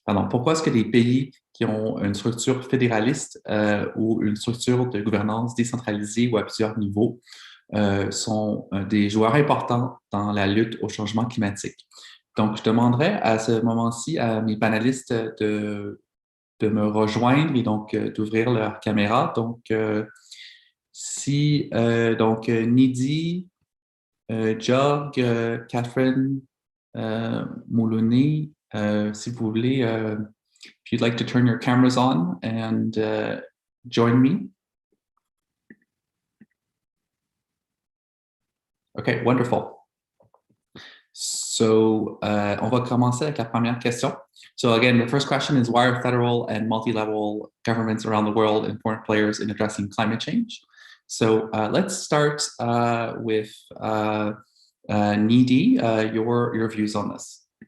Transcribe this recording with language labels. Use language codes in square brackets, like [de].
[fr] pourquoi est-ce que les pays qui ont une structure fédéraliste ou une structure de gouvernance décentralisée ou à plusieurs niveaux sont des joueurs importants dans la lutte au changement climatique? Donc, je demanderais à ce moment-ci à mes panélistes de me rejoindre et donc d'ouvrir leur caméra. [en] Donc, Nidhi, Jog, Catherine, Moulouni, [fr] si vous voulez, [en] if you'd like to turn your cameras on and join me. Okay, wonderful. [fr] So, on va commencer avec la première question. [en] So again, the first question is, why are federal and multi-level governments around the world important players in addressing climate change? So let's start with Nidhi, your views on this.